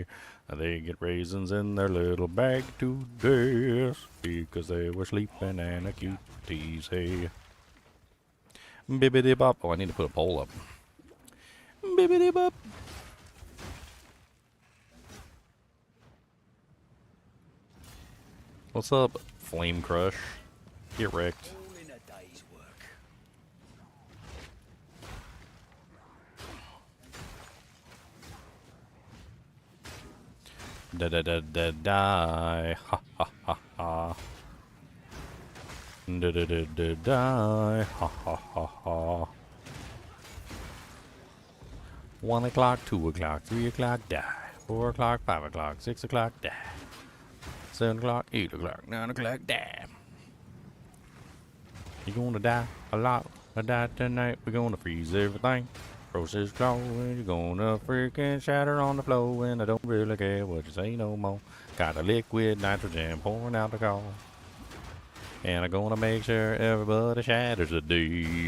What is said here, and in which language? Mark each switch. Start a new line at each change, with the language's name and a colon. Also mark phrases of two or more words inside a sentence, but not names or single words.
English: They get raisins in their little bag today because they were sleeping and a cuties, hey. Bibbidi bop. Oh, I need to put a pole up. Bibbidi bop. What's up, Flame Crush? Get wrecked. Da da da da die. Ha ha ha ha. Da da da da die. Ha ha ha ha. 1 o'clock, 2 o'clock, 3 o'clock, die. 4 o'clock, 5 o'clock, 6 o'clock, die. 7 o'clock, 8 o'clock, 9 o'clock, die. You're gonna die a lot. I die tonight. We're gonna freeze everything. Process glowing. You're gonna freaking shatter on the floor. And I don't really care what you say no more. Got a liquid nitrogen pouring out the car. And I'm gonna make sure everybody shatters today.